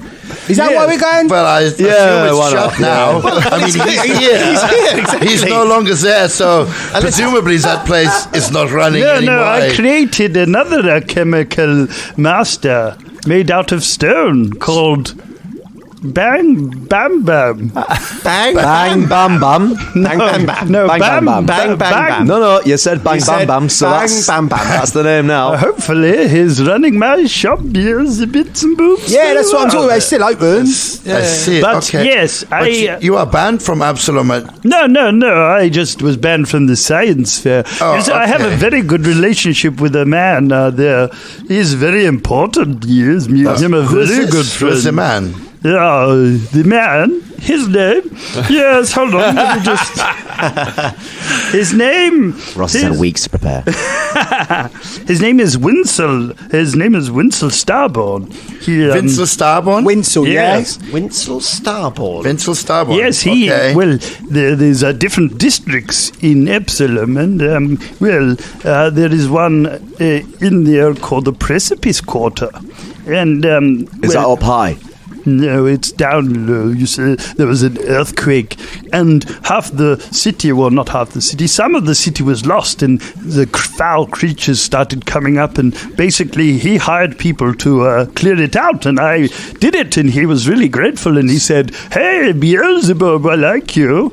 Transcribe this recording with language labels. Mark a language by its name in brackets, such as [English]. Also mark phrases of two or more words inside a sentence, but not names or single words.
[English] Is that where we're going? Well, I assume it's shut now. I mean, he's here. Exactly. He's no longer there, so presumably that place is not running anymore. No, I created another chemical master made out of stone called Bang Bam Bam. Bang Bang Bam Bam. Bang Bam Bam. No, Bang, Bam bam, bam. Bang, bam. No, you said Bang You Bam said Bam, so Bang, that's, bam, bam. that's the name now. Hopefully, he's running my shop. Beelzebits and Boobs. Yeah, that's what I'm talking about. It's still open. I see. But okay. yes, But you are banned from Absalom. No. I just was banned from the science fair. Oh, You see, I have a okay. very good relationship with a man there. He's very important. He is. Me and him are very good friends. Who's the man? The man, his name. Yes, hold on. Let me just. His name. Ross has had weeks to prepare. His name is Winsel. His name is Winsel Starborn. Vincel Starborn? Winsel, Yes. Winsel Starborn. Vincel Starborn. Yes, he. Okay. Well, there's different districts in Absalom, and there is one in there called the Precipice Quarter, and Is that up high? No, it's down low. You see, there was an earthquake, and half the city, well, not half the city, some of the city was lost, and the foul creatures started coming up, and basically he hired people to clear it out, and I did it, and he was really grateful, and he said, hey, Beelzebub, I like you.